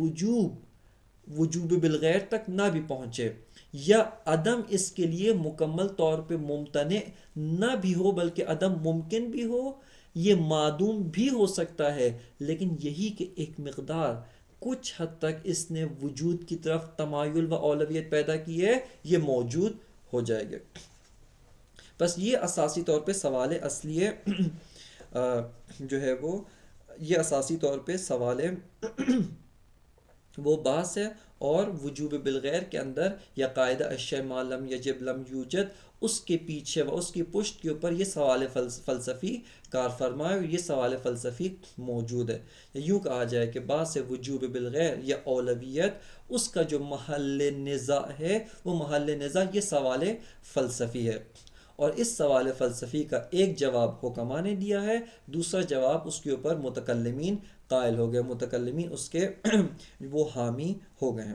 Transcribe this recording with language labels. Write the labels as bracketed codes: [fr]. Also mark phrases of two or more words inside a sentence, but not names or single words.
[ur] وجوب بالغیر تک نہ بھی پہنچے، یا عدم اس کے لیے مکمل طور پہ ممتنع نہ بھی ہو بلکہ عدم ممکن بھی ہو، یہ معدوم بھی ہو سکتا ہے، لیکن یہی کہ ایک مقدار کچھ حد تک اس نے وجود کی طرف تمایل و اولویت پیدا کی ہے، یہ موجود ہو جائے گا۔ بس یہ اساسی طور پہ سوال اصلی ہے جو ہے وہ، یہ اساسی طور پہ سوال وہ بحث ہے، اور وجوب بالغیر کے اندر یا قاعدہ [ar] الشیء ما لم یجب لم یوجد، [ur] اس کے پیچھے و اس کی پشت کے اوپر یہ سوال فلسفی کار فرما ہے، اور یہ سوال فلسفی موجود ہے۔ یوں کہا جائے کہ بحث وجوب بالغیر یا اولویت، اس کا جو محل نزاع ہے وہ محل نزاع یہ سوال فلسفی ہے، اور اس سوال فلسفی کا ایک جواب حکما نے دیا ہے، دوسرا جواب اس کے اوپر متکلمین قائل ہو گئے، متکلمین اس کے وہ حامی ہو گئے ہیں۔